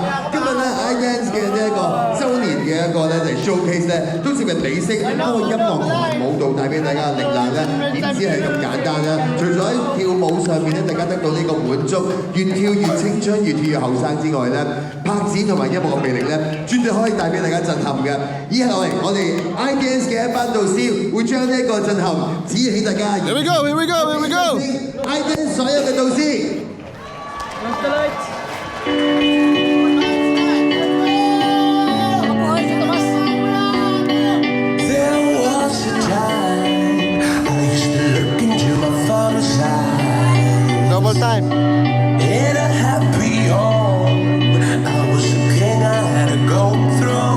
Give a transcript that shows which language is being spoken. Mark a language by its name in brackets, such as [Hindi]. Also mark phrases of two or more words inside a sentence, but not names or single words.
[Cantonese] 今日咧 iDance 嘅呢一個週年嘅一個咧就係 showcase 咧，都接近美式，包括音樂同埋舞蹈帶俾大家嘅力量咧，點知係咁簡單啦！除咗喺跳舞上面咧，大家得到呢個滿足，越跳越青春，越跳越後生之外咧，拍子同埋音樂嘅魅力咧，絕對可以帶俾大家震撼嘅。以下落嚟，我哋 iDance 嘅一班導師會將呢一個震撼指起大家。 [English] Here we go! Here we go! Here we go! [Cantonese] iDance 所有嘅導師。 [English] Double time. In a happy home, I was a king, I had a gold throne.